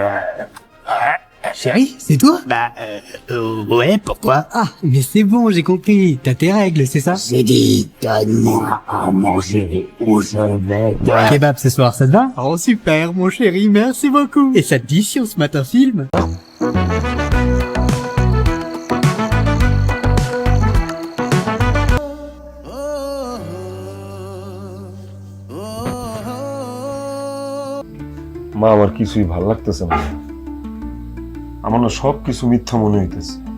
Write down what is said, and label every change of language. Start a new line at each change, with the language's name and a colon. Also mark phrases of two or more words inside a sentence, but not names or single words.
French: Chérie, c'est toi? Ouais, pourquoi? Ah, mais c'est bon, j'ai compris. T'as tes règles, c'est ça? J'ai dit, donne-moi à manger ou je vais te... Kebab ce soir, ça te va? Oh super, mon chéri, merci beaucoup. Et ça te dit si on se mate un film?
Bangla: মা আমার কিছুই ভালো লাগতেছে না আমার না সব কিছু মিথ্যা মনে হইতেছে